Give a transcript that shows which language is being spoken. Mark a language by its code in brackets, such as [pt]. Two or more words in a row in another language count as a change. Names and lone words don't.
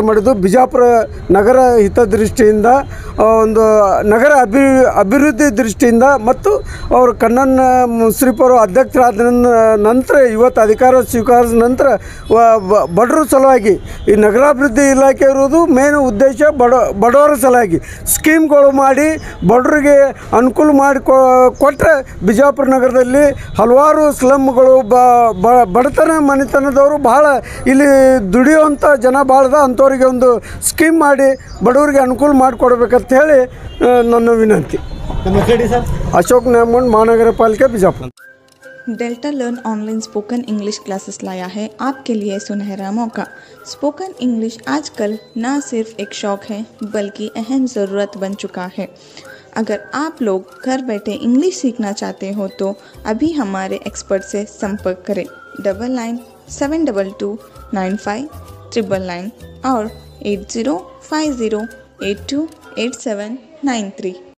[kn] ಮಾಡಿದ್ದು ಬಿಜಾಪುರ ನಗರ ಹಿತದೃಷ್ಟಿಯಿಂದ, ಒಂದು ನಗರ ಅಭಿವೃದ್ಧಿ ದೃಷ್ಟಿಯಿಂದ ಮತ್ತು ಅವರು ಕಣ್ಣನ್ ಮುಶ್ರೀಫ್ ಅವರು ಅಧ್ಯಕ್ಷರಾದ ನಂತರ ಇವತ್ತು ಅಧಿಕಾರ ಸ್ವೀಕರಿಸಿದ ನಂತರ ಬಡವರ ಸಲುವಾಗಿ ಈ ನಗರಾಭಿವೃದ್ಧಿ ಇಲಾಖೆ ಇರುವುದು ಮೇನ್ ಉದ್ದೇಶ ಬಡವರ ಸಲುವಾಗಿ ಸ್ಕೀಮ್ಗಳು ಮಾಡಿ ಬಡವರಿಗೆ ಅನುಕೂಲ ಮಾಡಿ ಕೊಟ್ಟರೆ ಬಿಜಾಪುರ ನಗರದಲ್ಲಿ ಹಲವಾರು ಸ್ಲಮ್ಗಳು ಬಡತನ ಮನೆತನದವರು ಭಾಳ ಇಲ್ಲಿ ದುಡಿಯುವಂಥ ಜನ ಭಾಳದ ಅಂಥವ್ರಿಗೆ ಒಂದು ಸ್ಕೀಮ್ ಮಾಡಿ ಬಡವರಿಗೆ ಅನುಕೂಲ ಮಾಡಿಕೊಡ್ಬೇಕಂತ ಹೇಳಿ ನನ್ನ ವಿನಂತಿ. ಅಶೋಕ್ ನ್ಯಾಮಗೌಡ, [hi] महानगर पालिका बीजापुर। डेल्टा लर्न [en] online spoken English classes [hi] लाया है आपके लिए सुनहरा मौका। [en] spoken English [hi] आजकल न सिर्फ एक शौक है बल्कि अहम ज़रूरत बन चुका है। अगर आप लोग घर बैठे इंग्लिश सीखना चाहते हो तो अभी हमारे एक्सपर्ट से संपर्क करें 9972295999 और 8050828793।